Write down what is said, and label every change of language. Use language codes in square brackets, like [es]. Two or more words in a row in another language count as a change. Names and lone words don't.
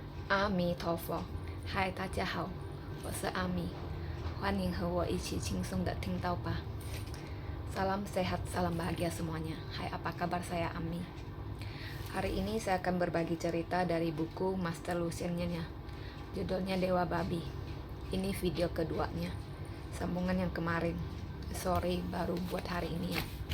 [zh] 阿弥陀佛，嗨，大家好，我是阿弥，欢迎和我一起轻松的听到吧。 [id] Salam sehat, salam bahagia semuanya. Hai, apa kabar? Saya Ami. Hari ini saya akan berbagi cerita dari buku Master Lucian-nya. Judulnya Dewa Babi. Ini video keduanya, sambungan yang kemarin. Sorry, baru buat hari ini ya.